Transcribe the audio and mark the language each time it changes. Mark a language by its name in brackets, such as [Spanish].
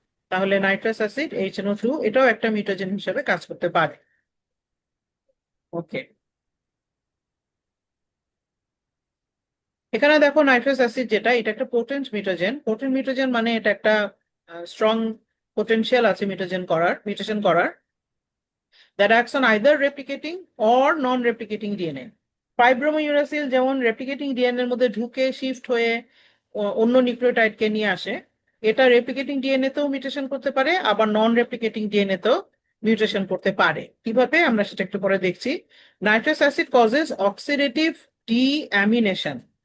[Bangla] তাহলে nitrous acid HNO2 এটাও একটা মিউটেজেন হিসেবে কাজ করতে পারে। ওকে, এখানে দেখো নাইট্রাস অ্যাসিড যেটা, এটা একটা পোটেন্ট মিউটেজেন। পোটেন্ট মিউটেজেন মানে এটা একটা স্ট্রং পোটেনশিয়াল আছে মিউটেশন করার। [English] that acts on either replicating or non-replicating DNA. [Bangla] 5-bromouracil যেমন রেপ্লিকেটিং ডিএনএ এর মধ্যে ঢুকে শিফট হয়ে অন্য নিউক্লিওটাইডকে নিয়ে আসে, এটা রেপ্লিকেটিং ডিএনএ তেও মিউটেশন করতে পারে, আবার নন রেপ্লিকেটিং ডিএনএ তেও মিউটেশন করতে পারে। কিভাবে আমরা সেটা একটু পরে দেখছি। [English] Nitrous acid causes oxidative deamination.